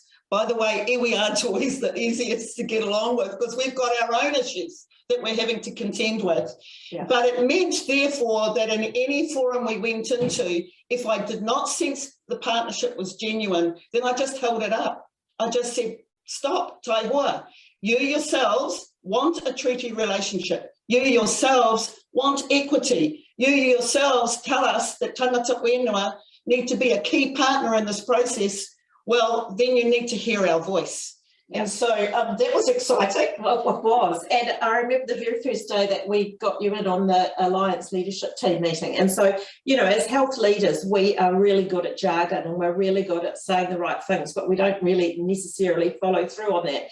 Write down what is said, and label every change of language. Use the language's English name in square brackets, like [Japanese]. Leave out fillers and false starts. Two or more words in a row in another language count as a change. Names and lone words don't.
[English] By the way, iwi aren't always the easiest to get along with because we've got our own issues that we're having to contend with. Yeah. But it meant, therefore, that in any forum we went into, if I did not sense the partnership was genuine, then I just held it up. I just said, stop, [Māori] tai hoa. [English] You yourselves want a treaty relationship. You yourselves want equity. You yourselves tell us that [Māori] tangata whenua [English] need to be a key partner in this process. Well, then you need to hear our voice. And so that was exciting. Well, it was. And I remember the very first day that we got you in on the Alliance Leadership Team meeting. And so, you know, as health leaders, we are really good at jargon and we're really good at saying the right things, but we don't really necessarily follow through on that.